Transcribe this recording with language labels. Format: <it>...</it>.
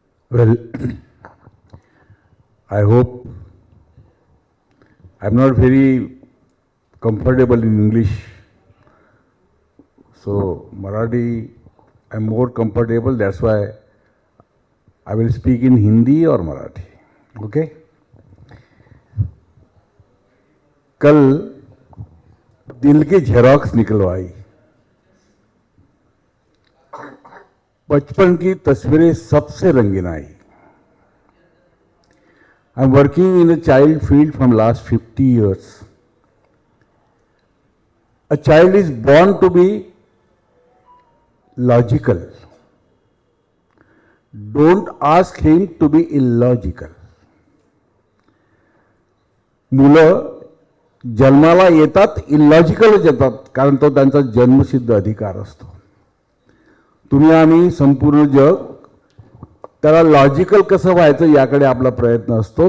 <en>Well, I hope I'm not very comfortable in English. So Marathi, I'm more comfortable. That's why I will speak in Hindi or Marathi. Okay?</en> <hi>कल दिल के Xerox निकलवाई, बचपन की तस्वीरें सबसे रंगीन आई.</hi> <en>I'm working in a child field from last 50 years. A child is born to be logical. Don't ask him to be illogical.</en> <mr>मुलं जन्माला येतात इलॉजिकलच येतात, कारण तो त्यांचा जन्मसिद्ध अधिकार असतो. तुम्ही आम्ही संपूर्ण जग त्याला लॉजिकल कसं व्हायचं याकडे आपला प्रयत्न असतो.</mr>